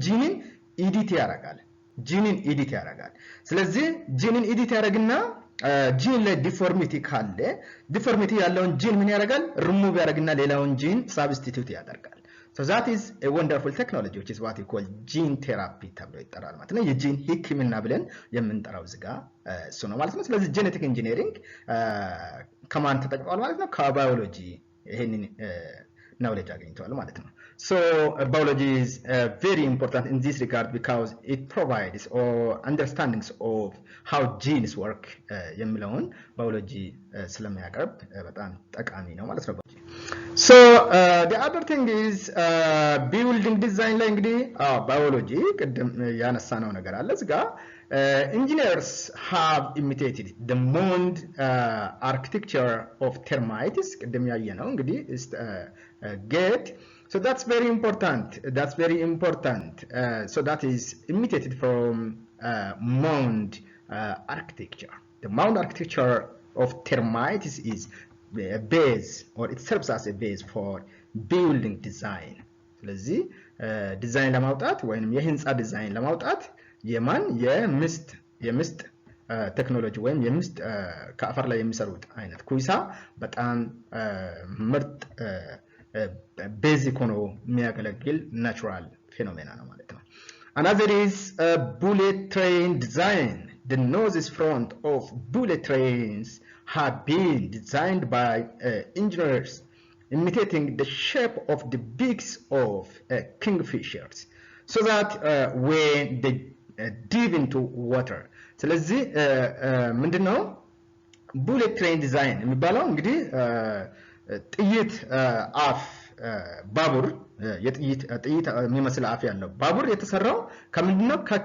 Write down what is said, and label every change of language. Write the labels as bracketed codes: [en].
[am] ጂንን ኢዲት ያደርጋል። ስለዚህ ጂንን ኢዲት ያደርግና ጂን ላይ ዲፎርሚቲ ካለ ዲፎርሚቲ ያለውን ጂን ምን ያደርጋል? ሪሙቭ ያደርግና ሌላውን ጂን ሳብስቲቲዩት ያደርጋል። [en] So that is a wonderful technology which is what we call gene therapy [am] ተብሎ ይጠራል ማለት ነው። የጂን ህክምና ብለን የምንጠራው ዝጋ እሱ ነው ማለት ነው። ስለዚህ ጄኔቲክ ኢንጂነሪንግ ከማን ተጠቅሟል ማለት ነው? ከባዮሎጂ ይሄንን [en] knowledge [am] አግኝተዋል ማለት ነው። [en] So biology is very important in this regard because it provides understandings of how genes work [am] የሚለውን ባዮሎጂ ስለሚያቀርብ በጣም ጠቃሚ ነው ማለት ነው። [en] So the other thing is building design [am] ላይ እንግዲህ [en] biology [am] ቅድም ያነሳነው ነገር አለ እዚህ ጋር [en] engineers have imitated the mound architecture of termites [am] ቅድም ያየነው እንግዲህ [en] gate. So that's very important. So that is imitated from mound architecture. The mound architecture of termites is a base, or it serves as a base for building design. [am] ስለዚህ ዲዛይን ለማውጣት ወይንም የህንፃ ዲዛይን ለማውጣት የማን የምስጥ ቴክኖሎጂ ወይም የምስጥ ከአፈር ላይ የሚሰሩት አይነት ኩይሳ በጣም ምርጥ ቤዚክ ሆኖ የሚያገለግል ናቹራል ፌኖሜና ነው ማለት ነው። [en] Another is bullet train design. The noses front of bullet trains had been designed by engineers imitating the shape of the beaks of kingfishers so that when they dive into water. [am] ስለዚህ ምንድነው bullet train design የሚባለው? እንግዲህ ጥይት አፍ ባቡር የጥይት የሚመስል አፍ ያለው ባቡር የተሰራው ከምንድነው?